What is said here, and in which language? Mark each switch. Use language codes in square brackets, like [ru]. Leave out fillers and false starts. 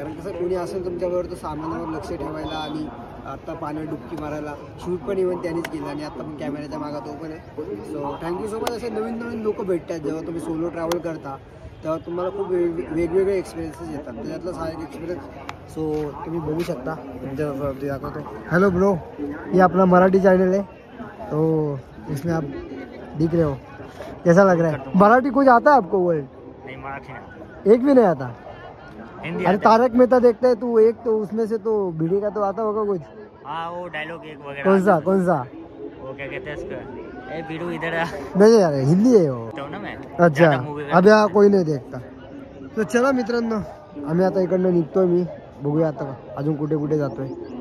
[mr] कारण कसं कोणी असेल तुमच्याबरोबर तर सामानावर लक्ष ठेवायला आणि आता पाण्यात डुबकी मारायला शूट पण इव्हन त्यानेच केलं आणि आता पण कॅमेऱ्याच्या मागं तो पण आहे। [en] So thank you so much. [mr] असे नवीन नवीन लोक भेटतात जेव्हा तुम्ही सोलो ट्रॅव्हल करता तेव्हा तुम्हाला खूप वेगवेगळे एक्सपिरियन्सेस येतात। त्याच्यातला हा एक एक्सपिरियन्स सो तुम्ही बघू शकता तुमच्यावरती दाखवतो। [hi] हेलो ब्रो, ये अपना मराठी चैनल है तो इसमें आप दिख रहे हो, कैसा लग रहा है? मराठी कुछ आता है आपको? वर्ड नहीं, मराठी नहीं, एक भी नहीं आता। हिंदी अरे आता है। तारक मेहता देखते है तू, एक तो उसमें से तो भिड़ी का तो आता होगा कुछ। हाँ, वो डायलॉग एक वगैरह कौन सा आता है। वो क्या कहते हैं उसको, ए बीड़ू इधर आ। नहीं यार, हिंदी है वो। तो ना मैं अच्छा, ज़्यादा movie का- अब यहाँ कोई नाही देखता। [mr] तर चला मित्रांनो, आम्ही आता इकडनं निघतोय। मी बघूया आता अजून कुठे कुठे जातोय।